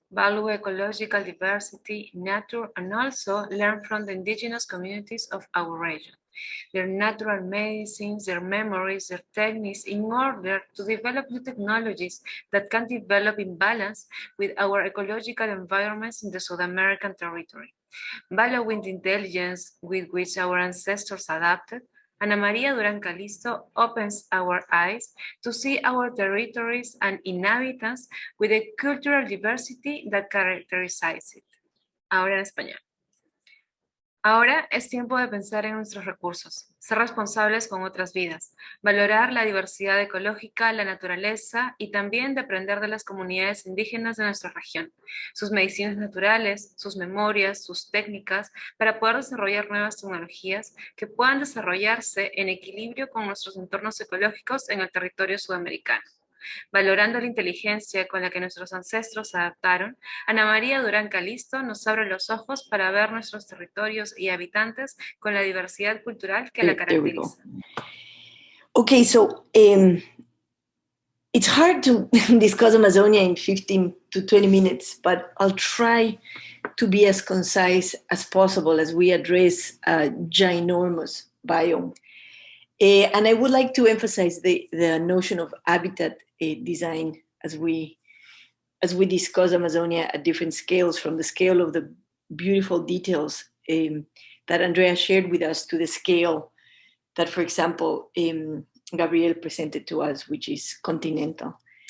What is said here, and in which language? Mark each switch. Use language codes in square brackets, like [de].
[en] Value ecological diversity, nature, and also learn from the indigenous communities of our region, their natural medicines, their memories, their techniques, in order to develop new technologies that can develop in balance with our ecological environments in the South American territory. Valuing the intelligence with which our ancestors adapted, Ana Maria Duran Calisto opens our eyes to see our territories and inhabitants with the cultural diversity that characterizes it. [es] Ahora en español. Ahora es tiempo de pensar en nuestros recursos, ser responsables con otras vidas, valorar la diversidad ecológica, la naturaleza y también de aprender de las comunidades indígenas de nuestra región, sus medicinas naturales, sus memorias, sus técnicas, para poder desarrollar nuevas tecnologías que puedan desarrollarse en equilibrio con nuestros entornos ecológicos en el territorio sudamericano. Valorando la inteligencia con la que nuestros ancestros se adaptaron, Ana María Duran Calisto nos abre los ojos para ver nuestros territorios y habitantes con la diversidad cultural que la caracteriza. [en] Okay, so it's hard to discuss Amazonia in 15 to 20 minutes, but I'll try to be as concise as possible as we address a ginormous biome. And I would like to emphasize the notion of habitat design as we discuss Amazonia at different scales, from the scale of the beautiful details that Andrea shared with us to the scale that, for example, Gabriel presented to us, which is continental.